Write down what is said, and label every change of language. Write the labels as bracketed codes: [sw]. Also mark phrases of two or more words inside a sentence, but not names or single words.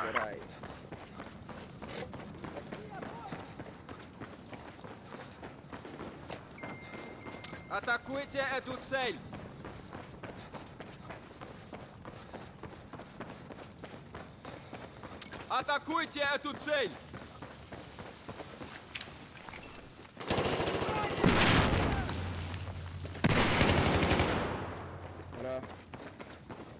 [es] Por ahí. [ru] Атакуйте эту цель! Атакуйте эту цель! [es] Bueno.